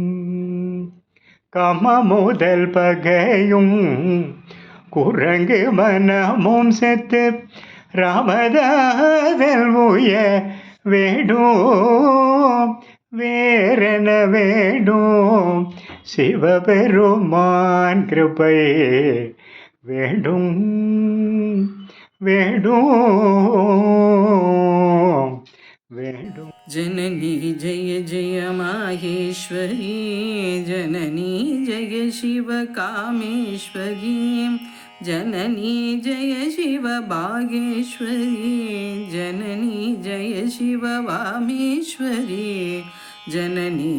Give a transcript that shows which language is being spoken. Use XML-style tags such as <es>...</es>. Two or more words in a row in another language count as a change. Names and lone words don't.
<ta>கம முதல் பகையும் குரங்கு மனமும் செத்து ராமதாதல் உய வேண்டும் வேறென வேண்டும் சிவபெருமான் கிருபை வேண்டும் வேண்டும் வேண்டும்.</ta> <sa>जननी जय जय माहेश्वरी जननी जय शिव कामेश्वरी जननी जय शिव भागेश्वरी जननी जय शिव वामेश्वरी जननी</sa>